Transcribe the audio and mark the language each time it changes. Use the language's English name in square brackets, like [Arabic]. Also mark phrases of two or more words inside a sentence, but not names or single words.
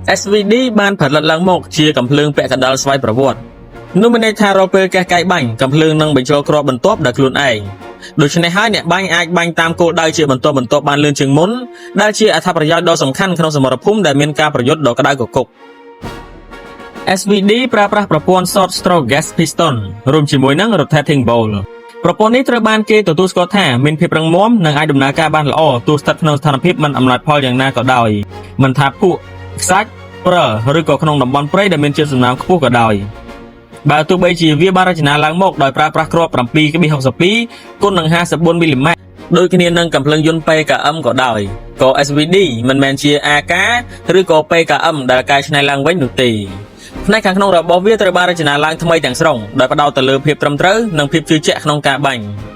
[Khmer] SVD បានផលិតឡើងមកជាកំភ្លើងពាក់កណ្ដាលស្វ័យប្រវត្តិនោះមានន័យថារាល់ពេលកេះកាយបាញ់កំភ្លើងនឹងបញ្ចូលគ្រាប់បន្ទាប់ដោយខ្លួនឯងដូច្នេះហើយអ្នកបាញ់អាចបាញ់តាមគោលដៅជាបន្ទាប់បានលឿនជាងមុន ដែលជាអត្ថប្រយោជន៍ដ៏សំខាន់ក្នុងសមរភូមិដែលមានការប្រយុទ្ធដ៏ក្តៅគគុក SVD ប្រើប្រាស់ប្រព័ន្ធ [English] short stroke gas piston [Khmer] រួមជាមួយនឹង [English] rotating bowl [Khmer] ប្រព័ន្ធនេះ ត្រូវបានគេទទួលស្គាល់ថាមានភាពរឹងមាំនិងអាចដំណើរការបានល្អទោះស្ថិតក្នុងស្ថានភាពមិនអំណោយផលយ៉ាងណាក៏ដោយមិន ថាភក់ខ្សាច់ព្រិលឬក៏ក្នុងតំបន់ព្រៃដែលមានជាតិសំណើមខ្ពស់ក៏ដោយបើទោះបីជាវាបានរចនាឡើងមកដោយប្រើប្រាស់គ្រាប់ 7.62 គុណនឹង 54 មីលីម៉ែត្រដូចគ្នានឹងកំភ្លើងយន្ត PKM ក៏ដោយក៏ SVD មិនមែនជា AK ឬក៏ PKM ដែលកែច្នៃឡើងវិញនោះទេផ្នែកខាងក្នុងរបស់វាត្រូវបានរចនាឡើងថ្មីទាំងស្រុងដោយផ្ដោតទៅលើភាពត្រឹមត្រូវនិងភាពជឿជាក់ក្នុងការបាញ់